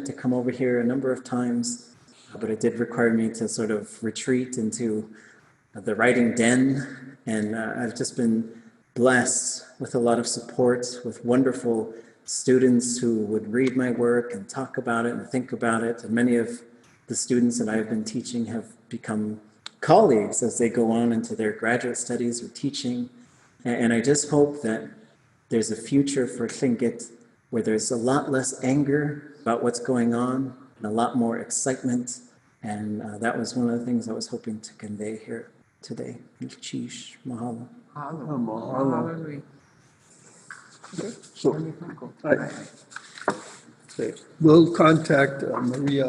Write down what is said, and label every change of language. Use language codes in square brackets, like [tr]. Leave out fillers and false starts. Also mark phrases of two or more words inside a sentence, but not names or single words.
[en] to come over here a number of times, but it did require me to sort of retreat into the writing den, and I've just been blessed with a lot of support, with wonderful students who would read my work and talk about it and think about it, and many of the students that I've been teaching have become colleagues as they go on into their graduate studies or teaching. And I just hope that there's a future for Tlingit where there's a lot less anger about what's going on and a lot more excitement. And that was one of the things I was hoping to convey here today. Chish, mahalo. Mahalo. So, we'll contact Maria.